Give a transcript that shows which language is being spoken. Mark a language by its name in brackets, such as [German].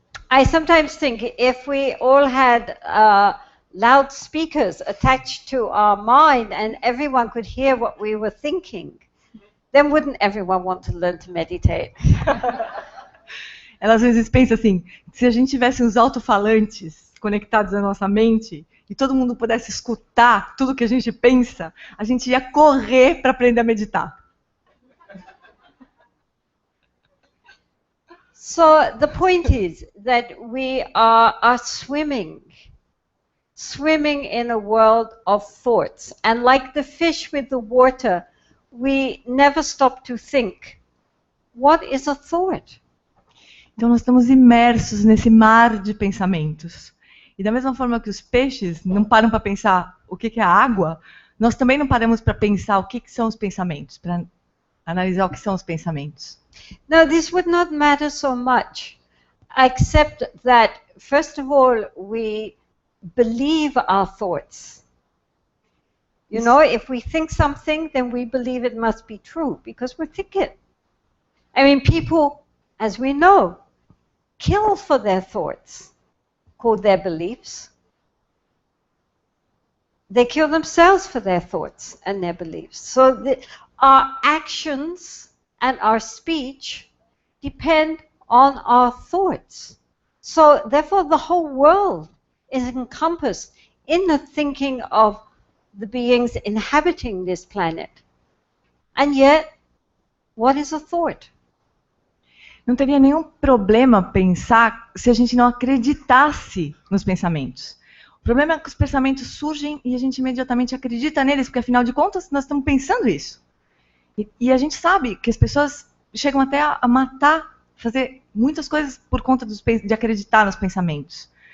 [English] I sometimes think if we all had loudspeakers attached to our mind and everyone could hear what we were thinking, then wouldn't everyone want to learn to meditate? [Portuguese] Ela às vezes pensa assim, se a gente tivesse uns alto-falantes conectados à nossa mente e todo mundo pudesse escutar tudo que a gente pensa, a gente ia correr para aprender a meditar. [English] So the point is that we are swimming in a world of thoughts. And like the fish with the water, we never stop to think, what is a thought? [Portuguese] Então nós estamos imersos nesse mar de pensamentos. E da mesma forma que os peixes não param para pensar o que é a água, nós também não paramos para pensar o que são os pensamentos, para analisar o que são os pensamentos. [English] Now, this would not matter so much, except that, first of all, we believe our thoughts. You know, if we think something, then we believe it must be true, because we think it. I mean, people, as we know, kill for their thoughts, called their beliefs. They kill themselves for their thoughts and their beliefs. So our actions and our speech depend on our thoughts. So therefore the whole world is encompassed in the thinking of the beings inhabiting this planet. And yet, what is a thought? [Portuguese] Não teria nenhum problema pensar se a gente não acreditasse nos pensamentos. O problema é que os pensamentos surgem e a gente imediatamente acredita neles, porque afinal de contas nós estamos pensando isso. E a gente sabe que as pessoas chegam até a matar, fazer muitas coisas por conta de acreditar nos pensamentos.